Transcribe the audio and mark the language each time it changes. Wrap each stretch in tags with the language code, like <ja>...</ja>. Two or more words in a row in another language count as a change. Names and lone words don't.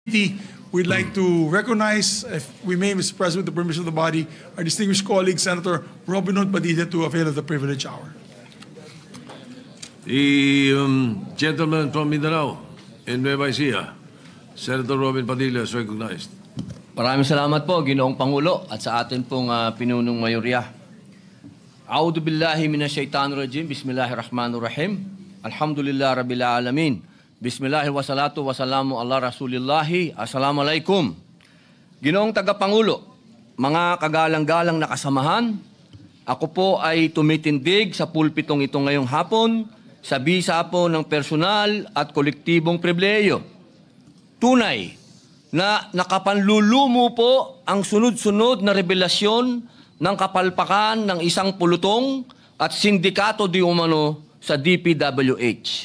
<en>We'd like to recognize, if we may, Mr. President, with the permission of the body, our distinguished colleague, Senator Robin Hood Padilla, to avail of the privilege hour. The gentleman from Mindanao in Nueva Ecija, Senator Robin Padilla, is recognized.</en> <tl>Maraming salamat po, Ginoong Pangulo, at sa atin pong pinunong mayorya.</tl> <ar>أعوذ بالله من الشيطان الرجيم بسم الله الرحمن الرحيم الحمد لله رب العالمين. بسم الله والصلاة والسلام على رسول الله. Assalamualaikum.</ar> <tl>Ginoong Tagapangulo, mga kagalang-galang na kasamahan, ako po ay tumitindig sa pulpitong ito ngayong hapon sa bisa po ng personal at kolektibong pribileyo. Tunay na nakapanlulumo po ang sunod-sunod na revelasyon ng kapalpakan ng isang pulutong at sindikato di umano sa DPWH.</tl>